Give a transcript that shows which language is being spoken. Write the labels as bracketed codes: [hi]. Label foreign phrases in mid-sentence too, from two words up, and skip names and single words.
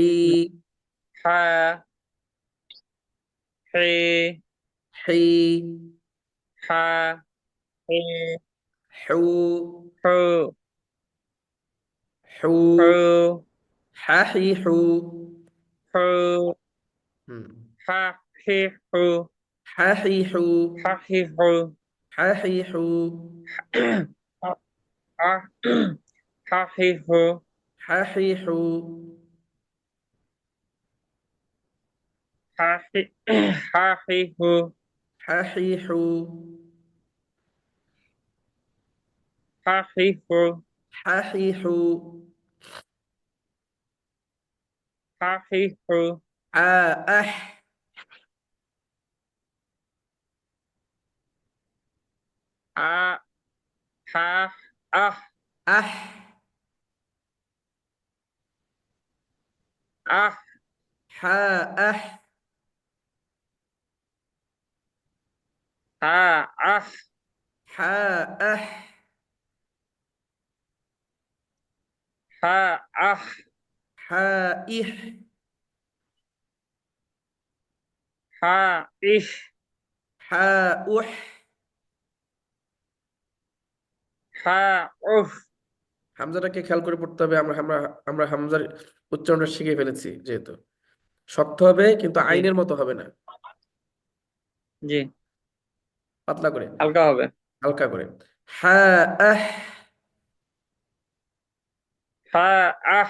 [bn] হা, হে, হি, হা, হে, হু, হু, হু, হু, হা, হি, হু। হু, হুম। হা, হি, হু, হা, হি, হু, হা, হি, হু, হা, হি, হু, হা, হা, হা, হি, হু, হা, হি, হু, হা, হি, হা, হি, হু, হা, হি, হু, হা, হি, হু, হা, হি, হু, হা, হি, হু, আ, আহ, আ, হা, আহ, আহ, আহ, হা, আহ, হা, আহ, হা, আহ, হা, আহ, হা, ইহ, হা, ইহ, হা, উহ। হা, উহ। হামজাটাকে খেয়াল করে পড়তে হবে। আমরা আমরা আমরা হামজার উচ্চারণটা শিখে ফেলেছি যেহেতু। শক্ত হবে কিন্তু জি। আইনের মতো হবে না। জি। পাতলা করে, হালকা হবে। হালকা করে। হ্যাঁ, আহ, হা, আহ,